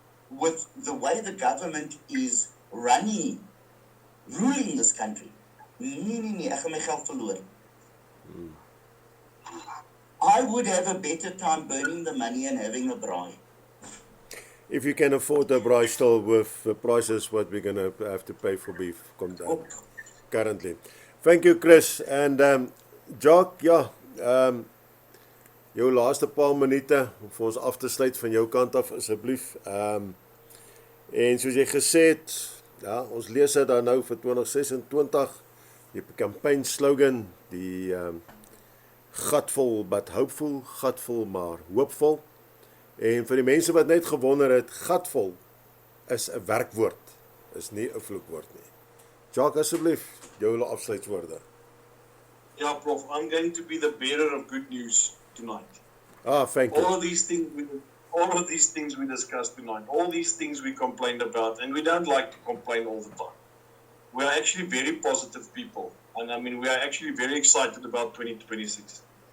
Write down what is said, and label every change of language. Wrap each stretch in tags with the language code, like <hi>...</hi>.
<en>With the way the government is ruling this country,</en> <af>ek gaan my geld verloor.</af> <en>I would have a better time burning the money and having a braai. If you can afford a braai still with the prices what we're going to have to pay for beef currently. Thank you, Chris.</en> <af>And Jacques, ja, jou laaste paar minute om vir ons af te sluit van jou kant af asseblief. En soos jy gesê het, ja, ons lees dit dan nou vir 2026, die campaign slogan, die gatvol</af> <en>but hopeful,</en> <af>gatvol maar hoopvol. En vir die mense wat net gewonder het, gatvol is 'n werkwoord, is nie 'n vloekwoord nie. Jacques, asseblief, jou afsluitwoorde.</af> <en>Yeah, Prof, I'm going to be the bearer of good news tonight. Thank you. All of these things we discussed tonight, all these things we complained about, and we don't like to complain all the time. We are actually very positive people, and I mean, we are actually very excited about 2026.</en>